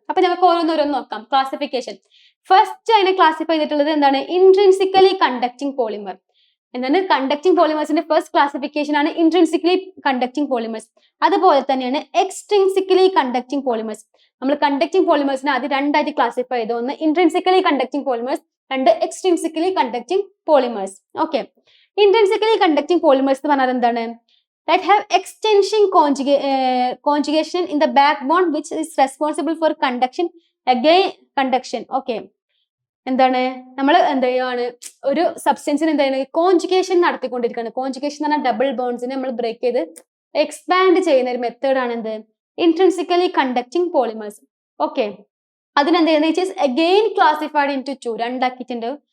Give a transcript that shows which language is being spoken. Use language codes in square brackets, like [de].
[ml] അപ്പൊ നമുക്ക് ഓരോന്നോരോന്ന് നോക്കാം. ക്ലാസിഫിക്കേഷൻ ഫസ്റ്റ് അതിനെ ക്ലാസിഫൈ ചെയ്തിട്ടുള്ളത് എന്താണ്, ഇൻട്രിൻസിക്കലി കണ്ടക്ടിങ് പോളിമർ. എന്താണ്, കണ്ടക്ടിങ് പോളിമേഴ്സിന്റെ ഫസ്റ്റ് ക്ലാസിഫിക്കേഷൻ ആണ് ഇൻട്രിൻസിക്കലി കണ്ടക്ടിങ് പോളിമേഴ്സ്. അതുപോലെ തന്നെയാണ് എക്സ്ട്രിൻസിക്കലി കണ്ടക്ടിങ് പോളിമേഴ്സ്. നമ്മൾ കണ്ടക്ടിങ് പോളിമേഴ്സിനെ അത് രണ്ടായിട്ട് ക്ലാസിഫൈ ചെയ്തു. ഒന്ന് ഇൻട്രിൻസിക്കലി കണ്ടക്ടിങ് പോളിമേഴ്സ്, രണ്ട് എക്സ്ട്രിൻസിക്കലി conducting polymers. [en] okay, [ml] intrinsically conducting polymers എന്ന് പറഞ്ഞാൽ എന്താണ്, [en] that have extension conjugation in the backbone which is responsible for conduction again conduction. [ml] Okay, എന്താണ്, നമ്മൾ എന്ത് ചെയ്യാണ്, ഒരു സബ്സ്റ്റൻസിന് എന്താണ് കോൺജുഗേഷൻ നടത്തിക്കൊണ്ടിരിക്കുകയാണ്. കോൺജുഗേഷൻ എന്ന് പറഞ്ഞാൽ ഡബിൾ ബോൺസിനെ നമ്മൾ ബ്രേക്ക് ചെയ്ത് എക്സ്പാൻഡ് ചെയ്യുന്ന ഒരു മെത്തേഡ് ആണ് എന്ത്, ഇൻട്രിൻസിക്കലി കണ്ടക്ടിങ് പോളിമേഴ്സ്. ഓക്കെ, അതിനെന്ത് ചെയ്യുന്നത്, [en] again classified into two, [ml] രണ്ടാക്കിയിട്ടുണ്ട്.